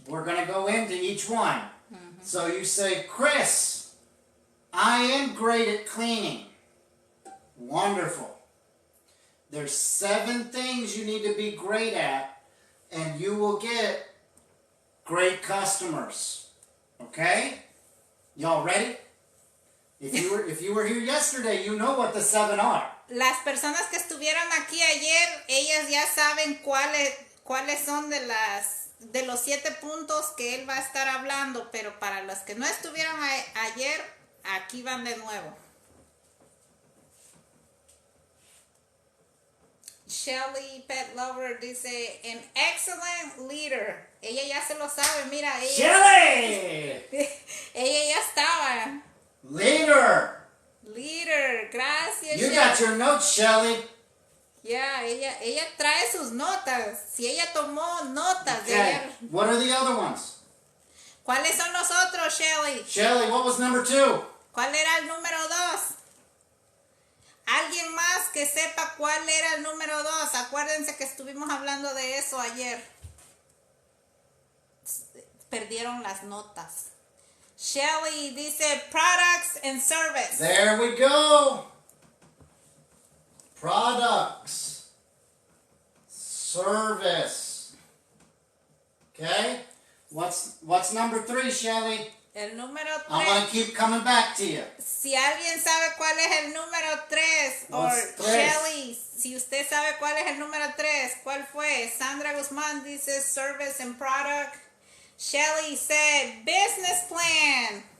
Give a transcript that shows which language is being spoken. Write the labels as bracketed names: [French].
[English] We're going to go into each one. So you say, Chris, I am great at cleaning. Wonderful. There's 7 things you need to be great at, and you will get great customers. Okay? Y'all ready? If you were here yesterday, you know what the 7 are. [Spanish] Las personas que estuvieron aquí ayer, ellas ya saben cuáles son de los 7 puntos que él va a estar hablando, pero para los que no estuvieron ayer, aquí van de nuevo. [English] Shelly Pet Lover [Spanish] dice, [English] an excellent leader. [Spanish] Ella ya se lo sabe, mira. [English] Shelly! [Spanish] Ella ya estaba. [English] Leader! Leader, [Spanish] gracias. [English] You got your notes, Shelly. [Spanish] Yeah, ella trae sus notas. Si ella tomó notas de [English] Okay. [Spanish] ayer. [English] What are the other ones? [Spanish] ¿Cuáles son los otros, Shelly? [English] Shelly, what was number 2? [Spanish] ¿Cuál era el número 2? ¿Alguien más que sepa cuál era el número 2? Acuérdense que estuvimos hablando de eso ayer. Perdieron las notas. [English] Shelly [Spanish] dice [English] products and service. There we go. Products. Service. Okay? What's number 3, Shelly? [Spanish] El número 3. [English] I'm going to keep coming back to you. [Spanish] Si alguien sabe cuál es el número 3, o Shelly, si usted sabe cuál es el número 3, ¿cuál fue? [English] Sandra Guzmán [Spanish] dice [English] service and product. Shelly said business plan.